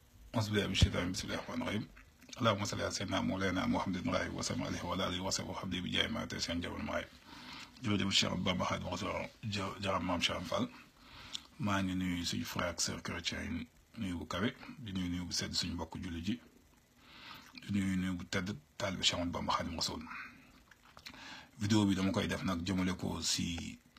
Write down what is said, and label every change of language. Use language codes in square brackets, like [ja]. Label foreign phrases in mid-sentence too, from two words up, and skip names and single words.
[ar] بسم الله بسم الله الرحمن الرحيم اللهم صل على سيدنا مولانا محمد و سلم عليه و آله و صحبه [wo] habdi bi jaay ma te seen jabal maay jërëjëf Cheikh Bamba Xaadimu Rasuul jaram maam Cheikh Fall maa ngi nuyu suñu frère ak [fr] sœur chrétien [wo] yi nuyu bu kawe di nuyu bu sedd suñu mbokk julli ji di nuyu bu tedd taalibe Cheikh Bamba Xaadimu Rasuul vidéo bi dama koy def nag jëmale ko si